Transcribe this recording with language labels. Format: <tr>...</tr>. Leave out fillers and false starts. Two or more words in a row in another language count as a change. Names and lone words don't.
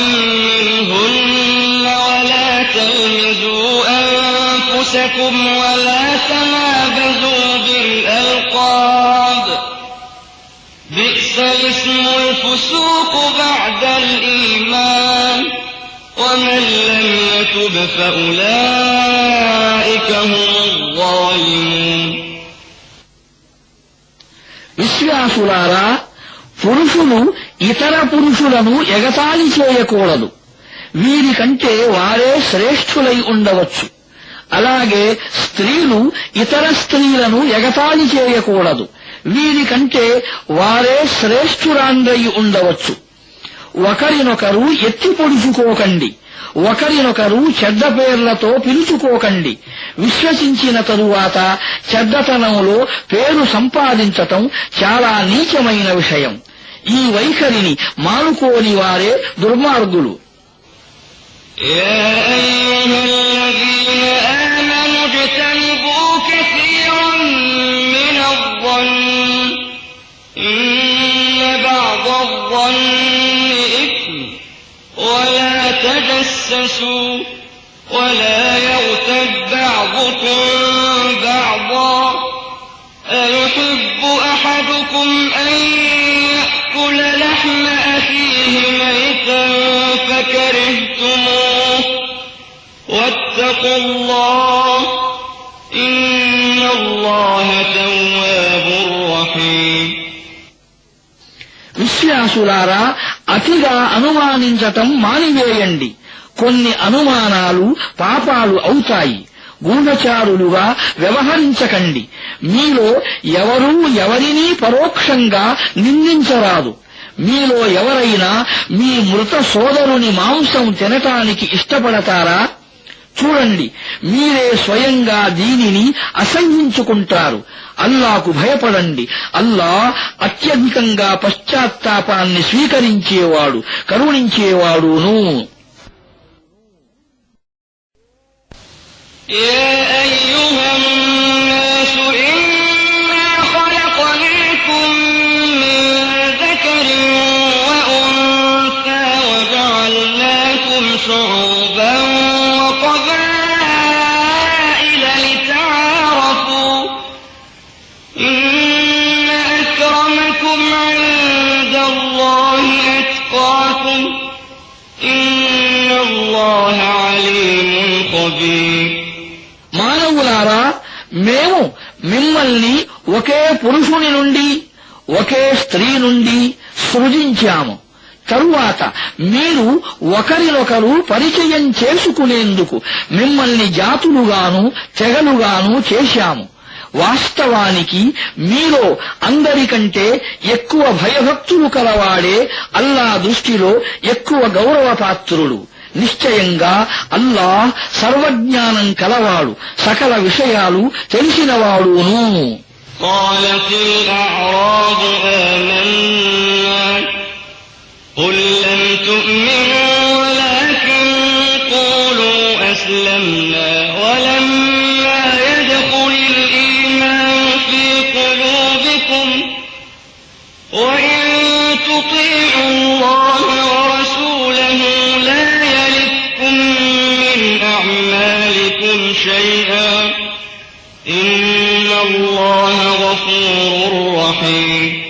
<ar>منهن ولا تلمزوا أنفسكم ولا تنابزوا بالألقاب بئس الاسم الفسوق بعد الإيمان ومن لم يتب فأولئك هم الظالمون.</ar> <te>విశ్వాసులారా, పురుషులు ఇతర పురుషులను ఎగతాళి చేయకూడదు. వీరికంటే వారే శ్రేష్ఠులై ఉండవచ్చు. అలాగే స్త్రీలు ఇతర స్త్రీలను ఎగతాళి చేయకూడదు. వీరికంటే వారే శ్రేష్ఠురాండ్రై ఉండవచ్చు. ఒకరినొకరు ఎత్తి పొడుచుకోకండి. ఒకరినొకరు చెడ్డ పేర్లతో పిలుచుకోకండి. విశ్వసించిన తరువాత చెడ్డతనంలో పేరు సంపాదించటం చాలా నీచమైన విషయం. ఈ వైఖరిని మానుకోని వారే దుర్మార్గులు.</te> <ar>يا أيها الذين آمنوا اجتنبوا كثيرا من الظن إن بعض الظن إثم ولا تجسسوا ولا يغتب بعضكم بعضا أيحب أحدكم أن يأكل لحم أخيه ميتا فكرهتموه واتقوا الله إن الله تواب رحيم.</ar> <te>విశ్వాసులారా, అతిగా అనుమానించటం మానివేయండి. కొన్ని అనుమానాలు పాపాలు అవుతాయి. గూఢచారులుగా వ్యవహరించకండి. మీలో ఎవరూ ఎవరినీ పరోక్షంగా నిందించరాదు. మీలో ఎవరైనా మీ మృత సోదరుని మాంసం తినటానికి ఇష్టపడతారా? చూడండి, మీరే స్వయంగా దీనిని అసహ్యించుకుంటారు. అల్లాకు భయపడండి. అల్లా అత్యధికంగా పశ్చాత్తాపాన్ని స్వీకరించేవాడు, కరుణించేవాడును.</te> <ar>يا أيها الناس إنا خلقناكم من ذكر وأنثى شعوبا وقبائل لتعارفوا إن أكرمكم عند الله أتقاكم إن الله عليم خبير.</ar> <te>మానవులారా, మేము మిమ్మల్ని ఒకే పురుషుని నుండి ఒకే స్త్రీ నుండి సృజించాము. తరువాత మీరు ఒకరినొకరు పరిచయం చేసుకునేందుకు మిమ్మల్ని జాతులుగాను తెగలుగాను చేశాము. వాస్తవానికి మీలో అందరికంటే ఎక్కువ భయభక్తులు కలవాడే అల్లా దృష్టిలో ఎక్కువ గౌరవపాత్రుడు. నిశ్చయంగా అల్లాహ్ సర్వజ్ఞానం కలవాడు, సకల విషయాలు తెలిసినవాడును.</te> <ar>قالت الأعراب آمنا قل لم تؤمنوا ولكن قولوا أسلمنا ولما يدخل الإيمان في قلوبكم وإن تطيعوا الله ورسوله لا يلدكم من أعمالكم شيئا إن الله غفور رحيم.</ar>